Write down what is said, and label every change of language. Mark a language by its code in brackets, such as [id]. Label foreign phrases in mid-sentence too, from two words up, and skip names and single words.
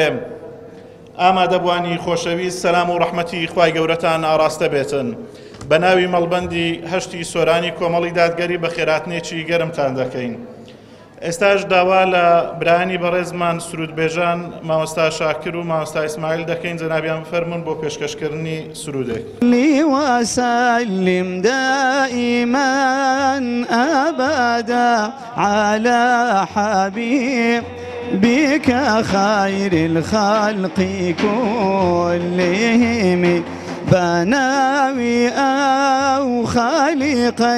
[ckb] ئامادەبوانی خۆشەویست سەلام و ڕەحمەتی خوای گەورەتان ئاراستە بێتن. بە ناوی مەڵبەندی هەشتی سۆرانی کۆمەڵی دادگەری بە خێراتنێکی گەرمتان دەکەین. ئێستاش داوا لە برانی بەڕێزمان سرودبێژان مامۆستا شاکر و مامۆستا ئیسماعیل دەکەین. جەنابیان بفەرمون بۆ پێشکەشکردنی سرودێک. [ar] وسلم دائما أبدا على حبيبك خير الخلق كلهم بناوي أو خالقي